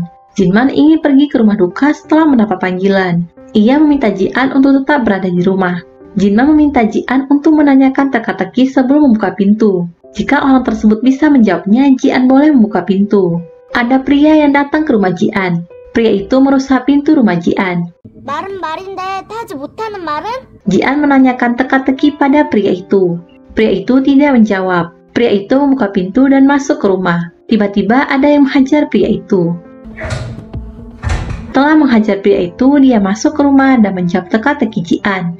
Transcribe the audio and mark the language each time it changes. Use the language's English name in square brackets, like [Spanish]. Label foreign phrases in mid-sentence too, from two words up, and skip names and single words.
[Indonesian] Jinman ingin pergi ke rumah duka setelah mendapat panggilan. Ia meminta Jian untuk tetap berada di rumah. Jinman meminta Jian untuk menanyakan teka-teki sebelum membuka pintu. Jika orang tersebut bisa menjawabnya, Jian boleh membuka pintu. Ada pria yang datang ke rumah Jian. Pria itu merusak pintu rumah Jian. [Korean] 말은 말인데 하지 못하는 말은? [Indonesian] Jian menanyakan teka-teki pada pria itu. Pria itu tidak menjawab. Pria itu membuka pintu dan masuk ke rumah. Tiba-tiba ada yang menghajar pria itu. Setelah menghajar pria itu, dia masuk ke rumah dan menjawab teka-teki Jian.